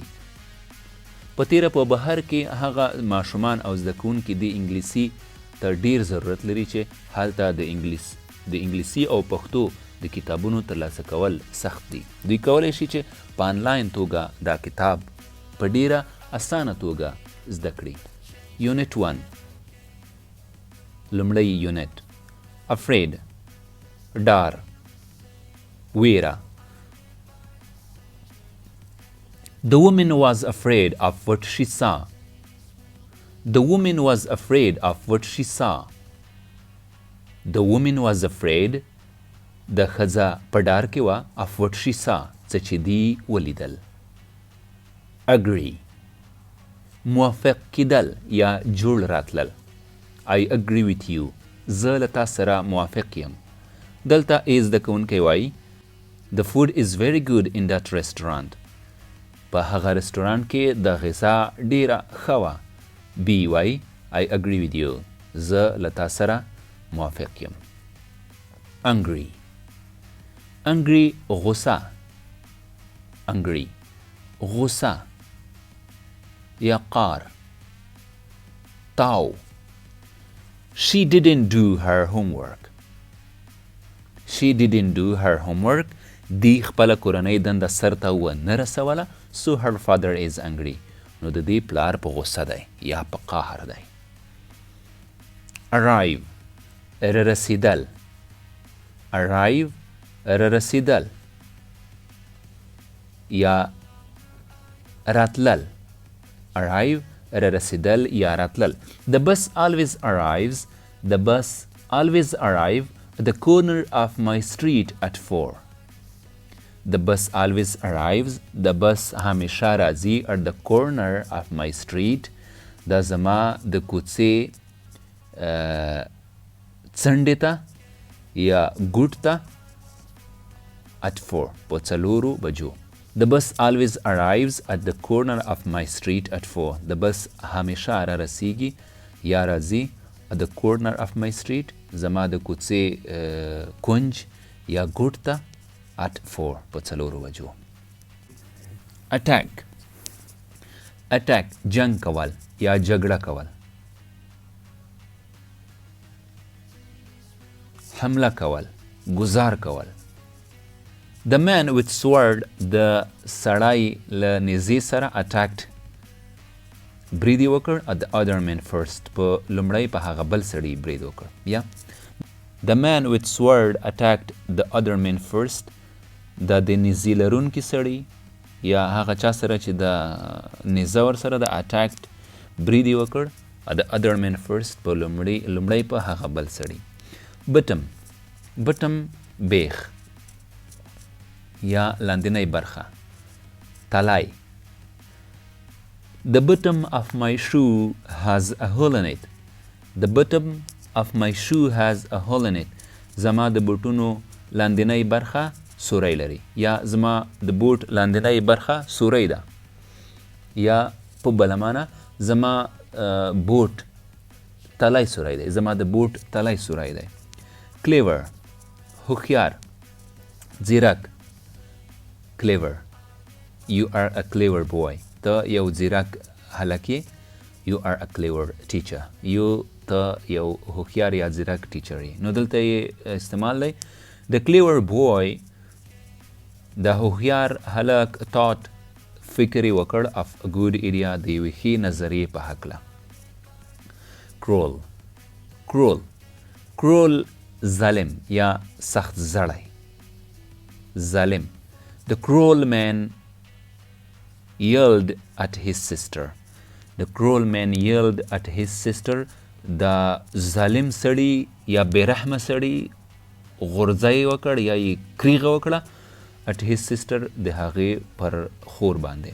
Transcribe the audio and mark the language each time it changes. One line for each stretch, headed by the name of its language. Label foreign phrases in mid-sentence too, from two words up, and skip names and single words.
Pashto: په تیره په بهر کې هغه ماشومان او زده کوونکي د انګلیسي ته ډیر ضرورت لري چې هلته د انګلیسي او پښتو د کتابونو ترلاسه کول سخت دي. دوی کولی شي چې په انلاین توګه دا کتاب په ډیره اسانه توګه زده کړي. یونټ 1 لومړی یونټ افریډ، ډار، ویره.
English: The woman was afraid of what she saw. The woman was afraid of what she saw. The woman was afraid.
Pashto: د ښځه په ډار کې وه
English: of what she saw،
Pashto: څه چې دی ولیدل. agree موافق کیدل یا جوړ راتلل.
English: I agree with you،
Pashto: زه له تا سره موافق یم. دلته ای زده کوونکی وایي
English: The food is very good in that restaurant.
Pashto: په هغه رستورانت کې د غذا ډیره ښه وه.
English: B وایي I agree with you،
Pashto: زه له تا سره موافق یم. angry غصه، angry غصه یا قار.
English: تاو She didn't do her homework. She didn't do her homework.
Pashto: دی خپله کورنۍ دنده سرته ونه رسوله.
English: So her father is angry.
Pashto: نو د دې پلار په غصه دی یا په قهر دی. arrive رسیدل، arrive رسیدل یا راتلل. arrive رسیدل یا راتلل.
English: The bus always arrives. The bus always arrive at the corner of my street at 4. The bus always arrives. The bus
Pashto: همیشه راځي
English: at the corner of my street.
Pashto: دا زما د کوڅې څنډې ته یا ګوټ ته at 4 په 4 بجو.
English: The bus always arrives at the corner of my street at 4. The bus
Pashto: همیشه را رسیږي یا راځي
English: at the corner of my street،
Pashto: زما د کوڅې کونج یا ګوټ ته at 4 په 4 بجو. attack جنگ کول یا جګړه کول. حمله کول، گزار کول.
English: The man with sword،
Pashto: د سړی له نیزې سره attacked، برید یې وکړ
English: at the other man first،
Pashto: په لومړی په هغه بل سړي برید وکړ.
English: یا The man with sword attacked the other man first،
Pashto: دا د نیزې لرونکي سړي یا هغه چا سره چې د نیزه ورسره د attacked برید یې وکړ
English: at the other man first،
Pashto: په لومړی په هغه بل سړي. bottom بیخ یا لاندنۍ برخه.
English: تلای The bottom of my shoe has a hole in it. The bottom of my shoe has a hole in it.
Pashto: زما د بوټونو لاندنۍ برخه سوری لري یا زما د بوټ لاندنۍ برخه سوری ده یا په بله معنه زما بوټ تلی سوری دی، زما د بوټ تلی سوری دی. clever هوښیار، ځیرک.
English: clever You are a clever boy.
Pashto: ته یو ځیرک هلک یې.
English: You are a clever teacher.
Pashto: ته یو هوښیار یا ځیرک ټیچر یې. نو دلته یې استعمال دی.
English: The clever boy,
Pashto: د هوښیار هلک thought فکر یې وکړ
English: of a good idea
Pashto: د یوې ښې نظریې په هکله. Cruel ظالم یا سخت زړی. ظالم.
English: The cruel man yelled at his sister. The cruel man yelled at his sister.
Pashto: دا ظالم سړی یا بېرحمه سړی غورځی وکړ یا یې کریغه وکړه
English: at his sister
Pashto: د هغې پر خور باندې.